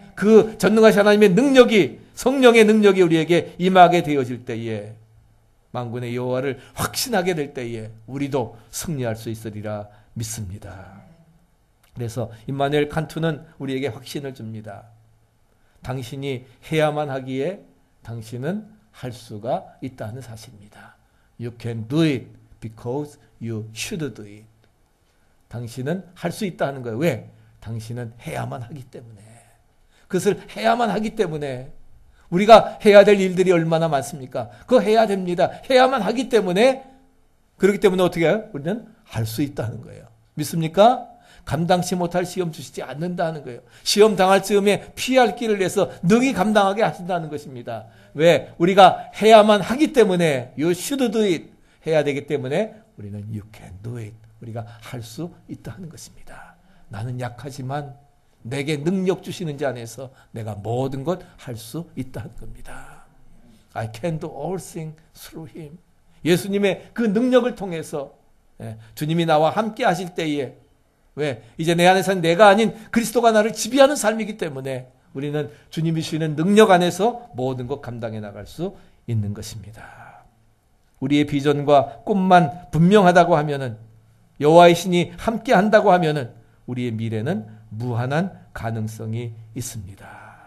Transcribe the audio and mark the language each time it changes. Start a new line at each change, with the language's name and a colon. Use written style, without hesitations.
Korean: 그 전능하신 하나님의 능력이 성령의 능력이 우리에게 임하게 되어질 때에 만군의 여호와를 확신하게 될 때에 우리도 승리할 수 있으리라 믿습니다. 그래서 임마누엘 칸투는 우리에게 확신을 줍니다. 당신이 해야만 하기에 당신은 할 수가 있다는 사실입니다.
English: You can do it because you should do it.
Korean: 당신은 할 수 있다는 거예요. 왜? 당신은 해야만 하기 때문에. 그것을 해야만 하기 때문에. 우리가 해야 될 일들이 얼마나 많습니까? 그거 해야 됩니다. 해야만 하기 때문에 그렇기 때문에 어떻게 해요? 우리는 할 수 있다는 거예요. 믿습니까? 감당치 못할 시험 주시지 않는다는 거예요. 시험 당할 즈음에 피할 길을 내서 능히 감당하게 하신다는 것입니다. 왜? 우리가 해야만 하기 때문에
English: You should do it.
Korean: 해야 되기 때문에 우리는
English: You can do it.
Korean: 우리가 할 수 있다는 것입니다. 나는 약하지만 내게 능력 주시는 자 안에서 내가 모든 것 할 수 있다는 겁니다.
English: I can do all things through him.
Korean: 예수님의 그 능력을 통해서 주님이 나와 함께 하실 때에 왜? 이제 내 안에서는 내가 아닌 그리스도가 나를 지배하는 삶이기 때문에 우리는 주님이 주시는 능력 안에서 모든 것 감당해 나갈 수 있는 것입니다. 우리의 비전과 꿈만 분명하다고 하면은 여호와의 신이 함께 한다고 하면은 우리의 미래는 무한한 가능성이 있습니다.